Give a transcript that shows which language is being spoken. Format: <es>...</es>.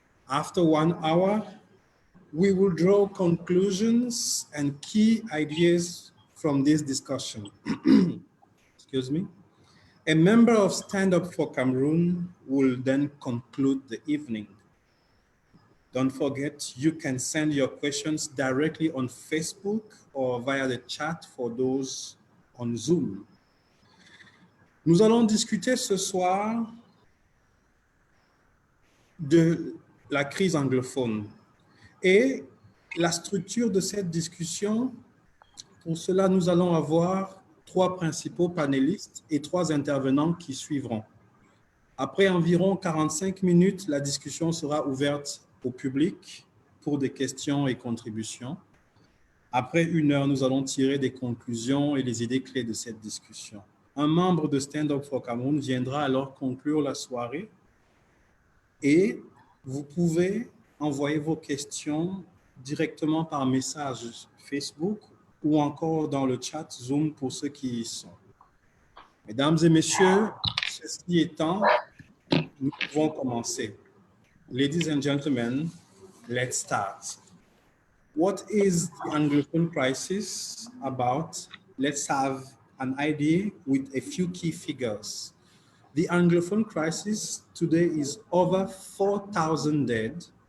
<en>After 1 hour, we will draw conclusions and key ideas from this discussion. Excuse me. A member of Stand Up for Cameroon will then conclude the evening. Don't forget, you can send your questions directly on Facebook or via the chat for those on Zoom.</en> <fr>Nous allons discuter ce soir de la crise anglophone et la structure de cette discussion. Pour cela, nous allons avoir 3 principaux panélistes et 3 intervenants qui suivront. Après environ 45 minutes, la discussion sera ouverte au public pour des questions et contributions. Après 1 heure, nous allons tirer des conclusions et les idées clés de cette discussion. Un membre de Stand Up for Cameroon viendra alors conclure la soirée et vous pouvez envoyer vos questions directement par message Facebook ou encore dans le chat Zoom pour ceux qui y sont. Mesdames et messieurs, ceci étant, nous pouvons commencer.</fr> <en>Ladies and gentlemen, let's start. What is the Anglophone crisis about? Let's have an idea with a few key figures. The Anglophone crisis today is over 4,000 dead.</en>